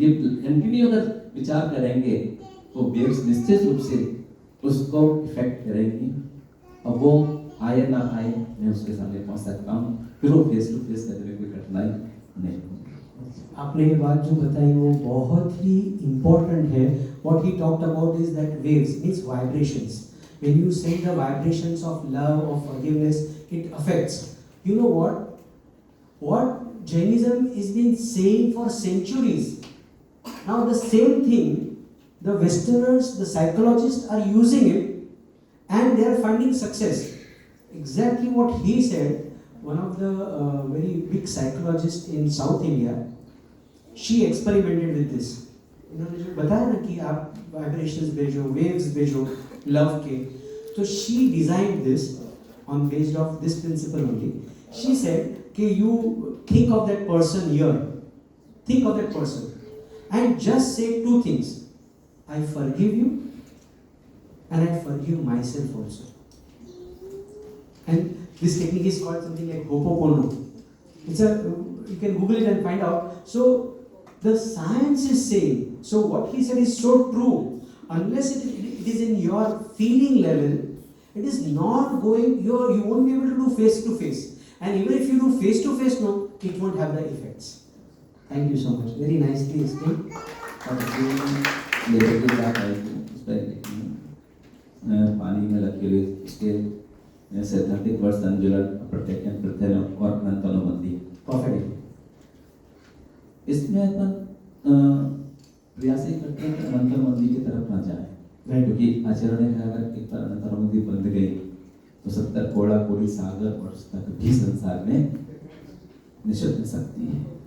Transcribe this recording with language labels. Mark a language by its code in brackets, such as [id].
[hi] ये कंटिन्यू अगर विचार करेंगे तो वेव्स निश्चित रूप से उसको इफेक्ट करेंगी और वो आए ना आए मैं उसके सामने पहुंच सकता हूँ, फिर वो फेस टू फेस करने में कोई कठिनाई नहीं होगी। आपने ये बात जो बताई वो बहुत ही इम्पोर्टेंट है। [en] What he talked about is that waves means vibrations. When you send the vibrations of love, of forgiveness, it affects. You know what? What Jainism has been saying for centuries. Now the same thing, the Westerners, the psychologists are using it and they are finding success. Exactly what he said, one of the very big psychologists in South India, she experimented with this. [hi] उन्होंने जो बताया ना कि आप vibrations भेजो, waves भेजो love के, तो [en] she designed this on based of this principle only. She said [hi] कि [en] you think of that person here, think of that person and just say two things, I forgive you and I forgive myself also. And this technique is called something like Ho'oponopono. It's a, you can Google it and find out. So the science is saying, so what he said is so true. Unless it is in your feeling level, it is not going, you won't be able to do face to face. And even if you do face to face, no, it won't have the effects. Thank you so much. Very nicely explained. [hi] पानी में लगे हुए उसके सैद्धांतिक वर्ष संजुलन प्रत्यक्षण प्रत्यय और अनंत अनुबंधी [en] Perfect. [hi] इसमें अपन प्रयास ही करते हैं कि अनंत अनुबंधी की तरफ ना जाए, क्योंकि आचरण में अगर एक बार अनंत अनुबंधी बंद गई तो 70 कोड़ा कोड़ी सागर और तक भी संसार में निश्चित हो सकती है।